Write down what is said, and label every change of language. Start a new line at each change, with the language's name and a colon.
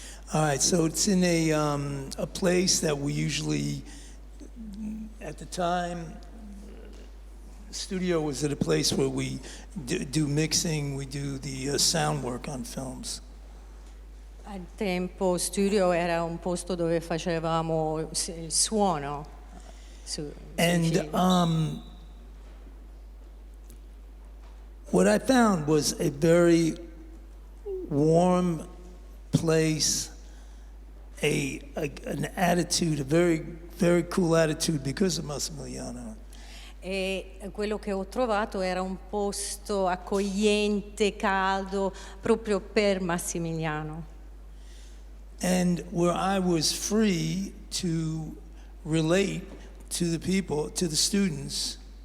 English: All right, so it's in a place that we usually, at the time, studio was at a place where we do mixing, we do the sound work on films.
Italian: Al tempo studio era un posto dove facevamo il suono.
English: And what I found was a very warm place, an attitude, a very, very cool attitude because of Massimiliano.
Italian: E quello che ho trovato era un posto accogliente, caldo, proprio per Massimiliano.
English: And where I was free to relate to the people, to the students.